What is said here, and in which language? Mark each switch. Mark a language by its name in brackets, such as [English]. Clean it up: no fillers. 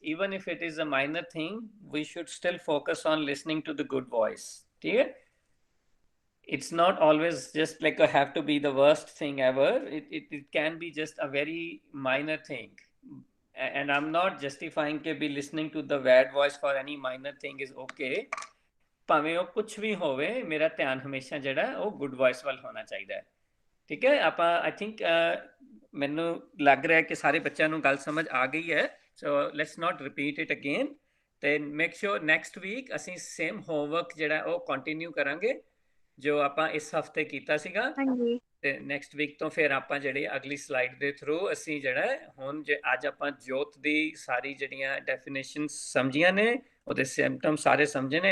[English] Even if it is a minor thing, we should still focus on listening to the good voice. [Hindi] ठीक है? [English] It's not always just like a have to be the worst thing ever. It can be just a very minor thing. And I'm not justifying कि भी listening to the bad voice for any minor thing is okay. [Punjabi] ਭਾਵੇਂ ਉਹ ਕੁਝ ਵੀ ਹੋਵੇ, ਮੇਰਾ ਧਿਆਨ ਹਮੇਸ਼ਾ ਜਿਹੜਾ ਉਹ good voice ਵੱਲ ਹੋਣਾ ਚਾਹੀਦਾ ਹੈ। ਠੀਕ ਹੈ, ਆਪਾਂ ਆਈ ਥਿੰਕ ਮੈਨੂੰ ਲੱਗ ਰਿਹਾ ਕਿ ਸਾਰੇ ਬੱਚਿਆਂ ਨੂੰ ਗੱਲ ਸਮਝ ਆ ਗਈ ਹੈ [English] so let's not repeat it again. Then make sure next week [Punjabi] ਅਸੀਂ same homework ਜਿਹੜਾ ਉਹ continue ਕਰਾਂਗੇ ਜੋ ਆਪਾਂ ਇਸ ਹਫਤੇ ਕੀਤਾ ਸੀਗਾ। ਹਾਂਜੀ ਤੇ ਨੈਕਸਟ ਵੀਕ ਤੋਂ ਫਿਰ ਆਪਾਂ ਜਿਹੜੀ ਅਗਲੀ ਸਲਾਈਡ ਦੇ ਥਰੂ ਅਸੀਂ ਜਿਹੜਾ ਹੁਣ ਜੇ ਅੱਜ ਆਪਾਂ ਜੋਤ ਦੀ ਸਾਰੀ ਜਿਹੜੀਆਂ ਡੈਫੀਨੇਸ਼ਨਸ ਸਮਝੀਆਂ ਨੇ, ਉਹਦੇ ਸਿੰਪਟਮ ਸਾਰੇ ਸਮਝੇ ਨੇ।